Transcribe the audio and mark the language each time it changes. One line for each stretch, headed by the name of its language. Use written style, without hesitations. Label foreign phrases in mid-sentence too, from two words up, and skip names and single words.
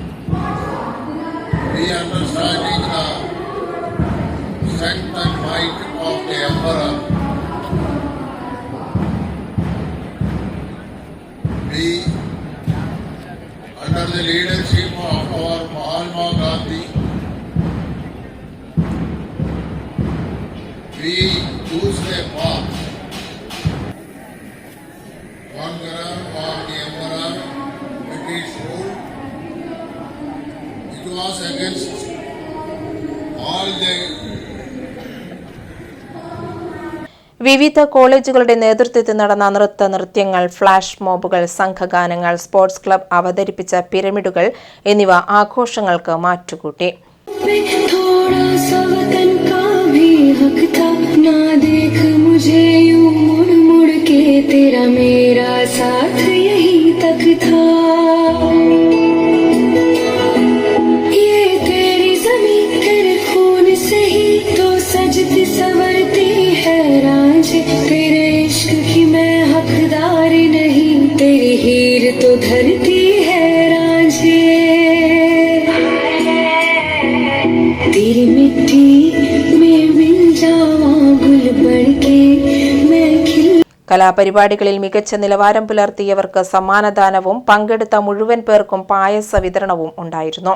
English: We understanding the strength and might of the Emperor, we, under the leadership of our Mahatma Gandhi, we choose a path. Conqueror of the Emperor, British rule. It was against all the
Malayalam: വിവിധ കോളേജുകളുടെ നേതൃത്വത്തിൽ നടന്ന നൃത്യങ്ങൾ,
English: flash mobs,
Malayalam: സംഘഗാനങ്ങൾ,
English: sports club
Malayalam: അവതരിപ്പിച്ച പിരമിഡുകൾ എന്നിവ ആഘോഷങ്ങൾക്ക് മാറ്റുകൂട്ടി.
Hindi: तेरा मेरा साथ यही तक था, ये तेरी ज़मीं तेरे खून से ही तो सजती संवरती है रांझे, तेरे इश्क की मैं हकदार नहीं, तेरी हीर तो धरती है रांझे, तेरी मिट्टी में मिल जावा गुल बनके मैं खिल.
Malayalam: കലാപരിപാടികളിൽ മികച്ച നിലവാരം പുലർത്തിയവർക്ക് സമ്മാനദാനവും പങ്കെടുത്ത മുഴുവൻ പേർക്കും പായസ വിതരണവും ഉണ്ടായിരുന്നു.